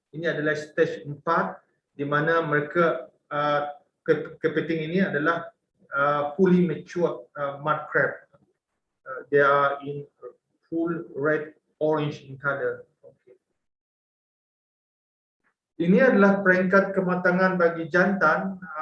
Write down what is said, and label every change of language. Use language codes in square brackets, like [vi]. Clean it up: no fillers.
[ms] Ini adalah stage 4 di mana mereka kepiting ini adalah [en] fully mature mud crab. They are in full red orange in color. Okay. [ms] Ini adalah peringkat kematangan bagi jantan.